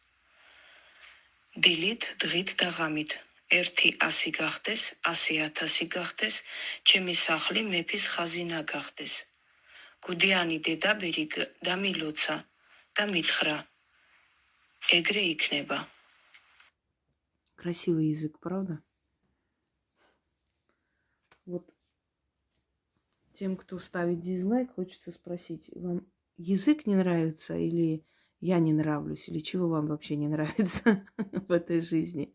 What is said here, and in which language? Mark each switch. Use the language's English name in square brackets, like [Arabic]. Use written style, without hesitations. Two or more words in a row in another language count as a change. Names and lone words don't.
[Georgian] დილით, დღით და ღამით. 100 გახდეს, 100,000 გახდეს, ჩემი სახლი მეფის ხაზინა გახდეს. კუდიანი დედაბერი დამილოცა და მითხრა, ეგრე იქნება. [Russian] Красивый язык, правда? Вот тем, кто ставит дизлайк, хочется спросить, вам язык не нравится или я не нравлюсь, или чего вам вообще не нравится в этой жизни?